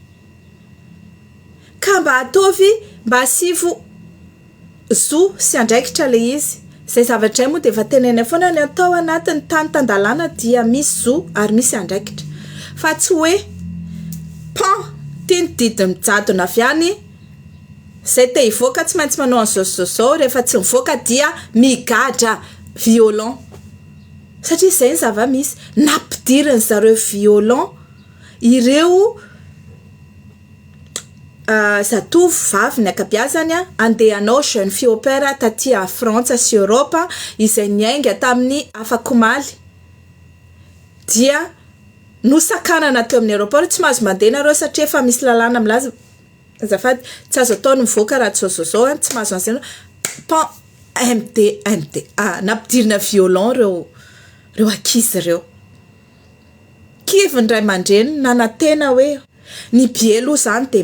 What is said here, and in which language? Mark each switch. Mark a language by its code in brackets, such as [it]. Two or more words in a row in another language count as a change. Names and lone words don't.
[mg] ka mba ataovy mba asivo zo sy andraikitra le izy zay zavatra moa de efa tenenay foana ny atao anatin'ny tany tandalana dia misy zo ary misy andraikitra fa tsy hoe pan tiany didiny mijadona avy any zay te hivoaka tsy maintsy manao an'izao rehefa tsy mivoaka dia migadra violon satria zay ny zava-misy nampidiriny zareo violon ireo zatovy vavy ny akabiazany andehanao [fr] jeune fille au pair [mg] taty à Frantsa sy Europe izay niainga tamin'ny afakomaly dia nosakanana teo amin'ny aéroport tsy mahazo mandeha nareo satria efa misy lalàna milaza azafady tsy azo atao ny mivoaka raha tsy zao tsy mahazo an'izay pan MD nampidirina violon reo ankizy reo kivy ny ray aman-dreny nanantena hoe ny bielo zany de